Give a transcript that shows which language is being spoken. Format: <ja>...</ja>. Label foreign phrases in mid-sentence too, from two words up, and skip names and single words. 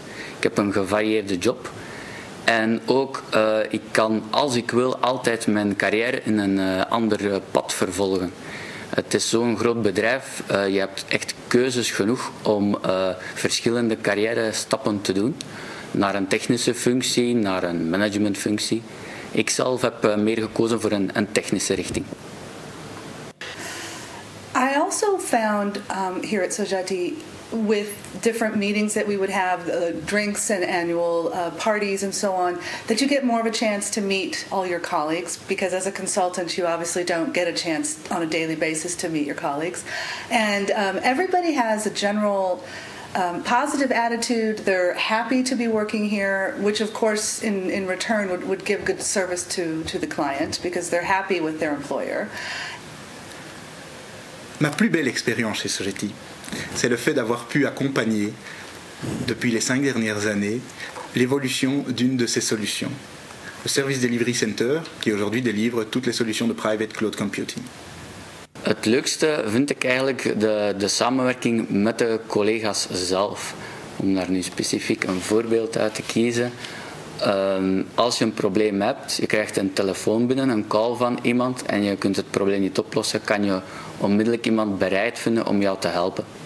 <nl>Ik heb een gevarieerde job. En ook, ik kan, als ik wil, altijd mijn carrière in een ander pad vervolgen. Het is zo'n groot bedrijf, je hebt echt keuzes genoeg om verschillende carrière-stappen te doen. Naar een technische functie, naar een managementfunctie. Ik zelf heb meer gekozen voor een technische richting.</nl> <en>I also found here at Sogeti, with different meetings that we would have, drinks and annual parties and so on, that you get more of a chance to meet all your colleagues, because as a consultant you obviously don't get a chance on a daily basis to meet your colleagues. And everybody has a general positive attitude. They're happy to be working here, which of course in return would give good service to the client because they're happy with their employer.</en> <fr>Ma plus belle expérience chez Sogeti, c'est le fait d'avoir pu accompagner, depuis les 5 dernières années, l'évolution d'une de ces solutions. Le Service Delivery Center, qui aujourd'hui délivre toutes les solutions de</fr> <en>private cloud computing.</en> <nl>Het leukste vind ik eigenlijk de samenwerking met de collega's zelf. Om daar nu specifiek een voorbeeld uit te kiezen. Als je een probleem hebt, je krijgt een telefoon binnen, een call van iemand en je kunt het probleem niet oplossen, kan je onmiddellijk iemand bereid vinden om jou te helpen.</nl>